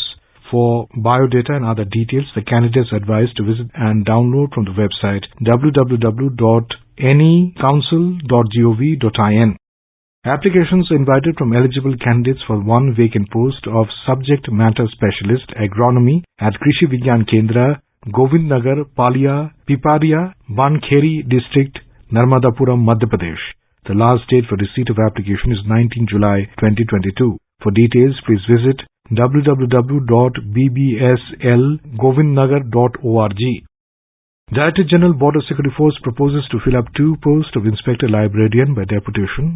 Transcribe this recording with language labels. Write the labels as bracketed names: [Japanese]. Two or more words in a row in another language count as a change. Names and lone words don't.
[English] For biodata and other details, the candidates are advised to visit and download from the website www.anycouncil.gov.in. Applications are invited from eligible candidates for one vacant post of Subject Matter Specialist Agronomy at Krishi Vigyan Kendra, Govindnagar, Palia, Piparia, Bankheri District, Narmadapuram, Madhya Pradesh. The last date for receipt of application is 19 July 2022. For details, please visit www.bbslgovindnagar.org. Director General Border Security Force proposes to fill up 2 posts of Inspector Librarian by deputation.